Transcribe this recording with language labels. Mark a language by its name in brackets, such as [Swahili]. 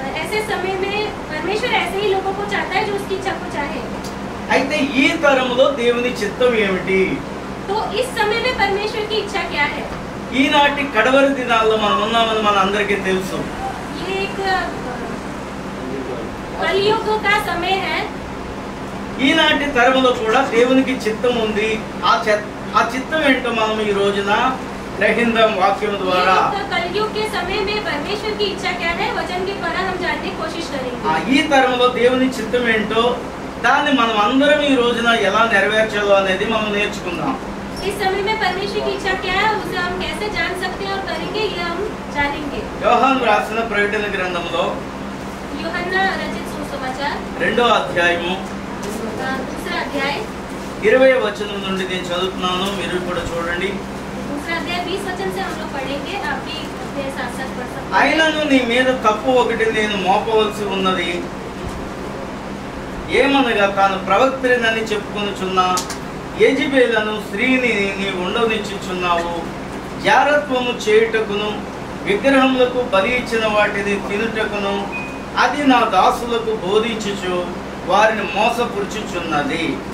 [Hindi] ऐसे समय में परमेश्वर ऐसे ही लोगों को चाहता है जो उसकी इच्छा को चाहे. [Telugu] అయితే ఈ తరములో దేవుని చిత్తం ఏమిటి? [Hindi] तो इस समय में परमेश्वर की इच्छा क्या है? [Telugu] ఈనాటి కడవరి దినాల్లో మనం ఉన్నామని మన అందరికీ తెలుసు. [Hindi] ये एक कलयुग का समय है. [Telugu] ఈనాటి తరములో కూడా దేవునికి చిత్తం ఉంది. ఆ చిత్తం ఏంటో మనం ఈ రోజున గ్రహిందాం వాక్యం ద్వారా. [Hindi] कलयुग के समय में परमेश्वर की इच्छा क्या है वचन के द्वारा हम जानने की कोशिश करेंगे. [Telugu] ఈ తరములో దేవుని చిత్తం ఏంటో దాన్ని మనం అందరం ఈ రోజున ఎలా నెరవేర్చాలో అనేది మనం నేర్చుకుందాం. [Hindi] इस समय में परमेश्वर की इच्छा क्या है उसे हम कैसे जान सकते हैं और करेंगे ये हम जानेंगे. [Telugu] యోహాను రాసిన ప్రకటన గ్రంథంలో [Hindi] యూహన్నా రచిత సుసమాచాर [Telugu] 2వ అధ్యాయము [Hindi] दूसरा अध्याय [Telugu] 20వ వచనం నుండి నేను చదువుతున్నాను, మీరు కూడా చూడండి. [Hindi] दूसरा अध्याय 20 वचन से हम लोग पढ़ेंगे. आप भी अपने साथ साथ पढ़ सकते हैं. [Telugu] అయినను నీ మీద తప్పు ఒకటి నేను మోపవలసి ఉన్నది. ఏమనగా తాను ప్రవక్త్రినని చెప్పుకొనుచున్న యెజెబెలను స్త్రీని నీవు ఉండనిచ్చుచున్నావు. జారత్వము చేయుటకును విగ్రహములకు బలి ఇచ్చిన వాటిని తినుటకును అది నా దాసులకు బోధించుచు వారిని మోసపురుచుచున్నది.